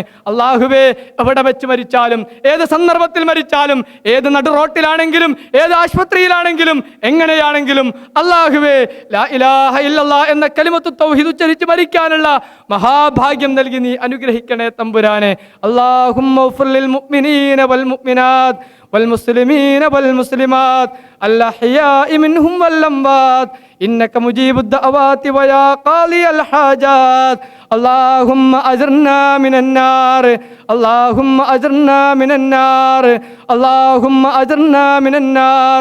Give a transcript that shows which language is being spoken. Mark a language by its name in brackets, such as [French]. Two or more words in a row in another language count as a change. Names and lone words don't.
[Malayalam] അല്ലാഹുവേ, എവിടെ വെച്ച് മരിച്ചാലും, ഏത് സന്ദർഭത്തിൽ മരിച്ചാലും, ഏത് നടു റോട്ടിലാണെങ്കിലും, ഏത് ആശുപത്രിയിലാണെങ്കിലും, എങ്ങനെയാണെങ്കിലും അല്ലാഹുവേ, [Arabic] لا إله إلا الله [Malayalam] എന്ന കലിമത്തു തൗഹീദ് ഉച്ചരിച്ച് മരിക്കാനുള്ള മഹാഭാഗ്യം നൽകി നീ അനുഗ്രഹിക്കണേ തമ്പുരാനെ. [Arabic] اللهم اغفر للمؤمنين والمؤمنات والمسلمين والمسلمات الأحياء منهم والأموات إنك مجيب الدعوات ويا قاضي الحاجات. اللهم أجرنا من النار، اللهم أجرنا من النار، اللهم أجرنا من النار.